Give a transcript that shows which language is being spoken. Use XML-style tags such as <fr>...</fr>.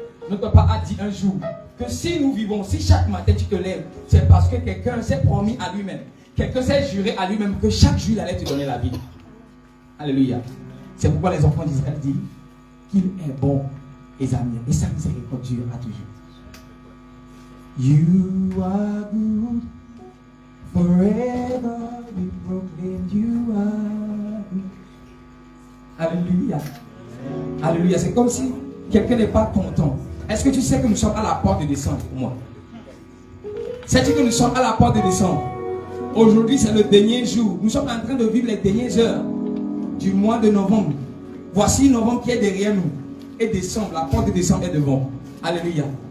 <fr>Notre papa a dit un jour que si nous vivons, si chaque matin tu te lèves, c'est parce que quelqu'un s'est promis à lui-même. Quelqu'un s'est juré à lui-même que chaque jour il allait te donner la vie. Alléluia. C'est pourquoi les enfants d'Israël disent qu'il est bon et sa miséricorde dure à toujours.</fr> <en>You are good. Forever we proclaim you are good.</en> <fr>Alléluia. Alléluia. C'est comme si quelqu'un n'est pas content. Est-ce que tu sais que nous sommes à la porte de décembre pour moi? Sais-tu que nous sommes à la porte de décembre? Aujourd'hui, c'est le dernier jour. Nous sommes en train de vivre les dernières heures du mois de novembre. Voici novembre qui est derrière nous. Et décembre, la porte de décembre est devant. Alléluia.</fr>